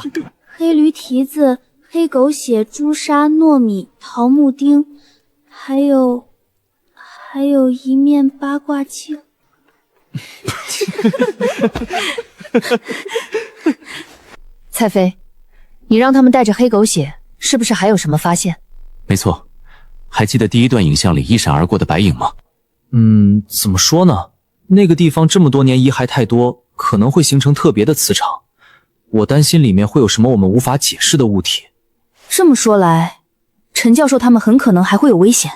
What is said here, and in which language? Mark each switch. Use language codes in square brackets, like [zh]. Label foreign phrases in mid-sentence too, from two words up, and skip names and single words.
[zh] 黑驢蹄子、黑狗血、朱砂、糯米、桃木釘，還有一面八卦鏡。蔡飛，你讓他們帶着黑狗血，是不是還有什麼發現？沒錯，還記得第一段影像裡一閃而過的白影嗎？怎麼說呢？那個地方這麼多年遺骸太多，可能會形成特別的磁場。我擔心裡面會有什麼我們無法解釋的物體。這麼說來，陳教授他們很可能還會有危險。